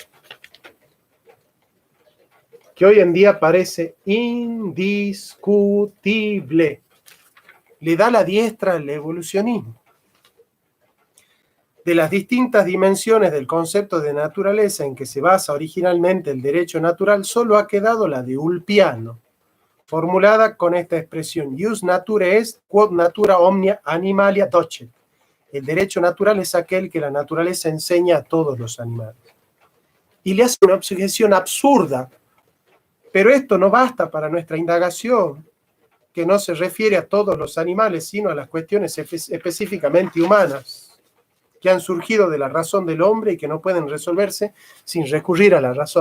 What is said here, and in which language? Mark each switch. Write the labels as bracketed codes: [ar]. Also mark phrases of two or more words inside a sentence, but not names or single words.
[es] Que hoy en día parece indiscutible. Le da la diestra al evolucionismo. De las distintas dimensiones del concepto de naturaleza en que se basa originalmente el derecho natural, solo ha quedado la de Ulpiano, formulada con esta expresión: [la] Jus naturae est, quod natura omnia animalia docet. [es] El derecho natural es aquel que la naturaleza enseña a todos los animales. Y le hace una objeción absurda. Pero esto no basta para nuestra indagación, que no se refiere a todos los animales, sino a las cuestiones específicamente humanas, que han surgido de la razón del hombre y que no pueden resolverse sin recurrir a la razón.